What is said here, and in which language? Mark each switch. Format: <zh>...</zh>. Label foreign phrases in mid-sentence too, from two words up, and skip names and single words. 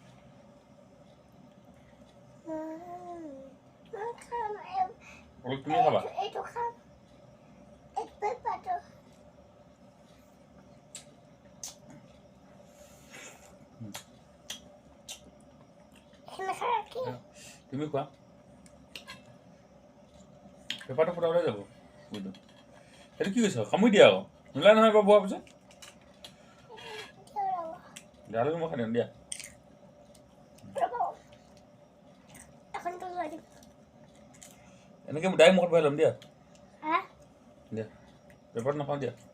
<id>Makan Kalau punya apa? Itu kan. Itu pepper tuh. Enak lagi.</id> <as>তুমি কোৱা পেপাৰটো ফুটা ওলাই যাব বুইটো সেইটো কি কৈছ কামুৰি দিয়া আকৌ নোলাই নহয় এবাৰ বোৱাৰ পিছত গালৈকে মই খাই দিম দিয়া এনেকৈ ডাইৰেক্ট মুখত ভৰাই ল'ম দিয়া দিয়া পেপাৰটো নাখাওঁ দিয়া</as>